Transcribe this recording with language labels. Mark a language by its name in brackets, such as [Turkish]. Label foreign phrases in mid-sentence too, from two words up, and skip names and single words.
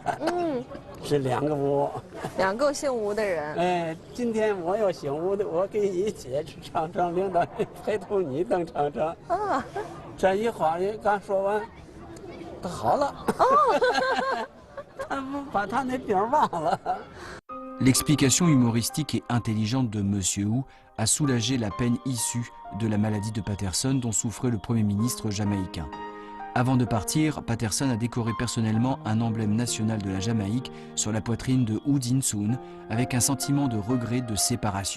[Chinese] 是2个吴，2 个姓吴的人。今天我要姓吴的，我给你解释长城，领导陪同你登长城。这一话人刚说完，他好了。他把他那病忘了。 [French] L'explication humoristique et intelligente de Monsieur Wu a soulagé la peine issue de la maladie de Patterson dont souffrait le Premier ministre jamaïcain. Avant de partir, Patterson a décoré personnellement un emblème national de la Jamaïque sur la poitrine de Wu Jin-sun avec un sentiment de regret de séparation.